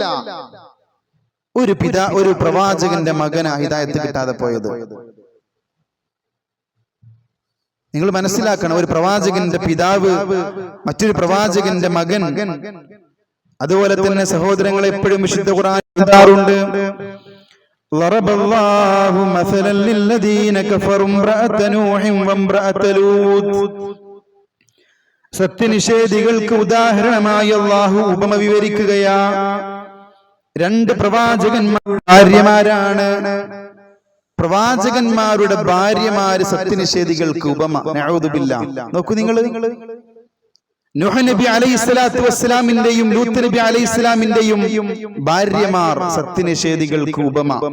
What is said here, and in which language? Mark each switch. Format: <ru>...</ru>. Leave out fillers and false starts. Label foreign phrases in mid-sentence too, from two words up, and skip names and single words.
<ml>ഒരു പ്രവാചകന്റെ മകനാ ഹിദായത്ത് കിട്ടാതെ പോയത്. നിങ്ങൾ മനസ്സിലാക്കണം, ഒരു പ്രവാചകന്റെ പിതാവ്, മറ്റൊരു പ്രവാചകന്റെ മകൻ. അതുപോലെ തന്നെ സഹോദരങ്ങളെ, എപ്പോഴും വിശുദ്ധ ഖുർആൻ എഴുതാറുണ്ട്,</ml> <ar>ضرب الله مثلا للذين كفروا امرأة نوح وامرأة لوط.</ar> <ml>സത്യനിഷേധികൾക്ക് ഉദാഹരണമായി അല്ലാഹു ഉപമ വിവരിക്കുകയാ. രണ്ട് ഭാര്യമാരാണ്. പ്രവാചകന്മാരുടെ ഭാര്യമാര് സത്യനിഷേധികൾക്ക് ഉപമ.</ml> <ar>نعوذ بالله.</ar> <ml>നോക്കൂ നിങ്ങൾ, നൂഹ് നബി</ml> <ar>عليه الصلاة والسلام</ar> <ml>ലൂത്ത് നബി അലൈഹിസ്സലാമിന്റെയും ഭാര്യമാർ സത്യനിഷേധികൾക്ക് ഉപമ.</ml>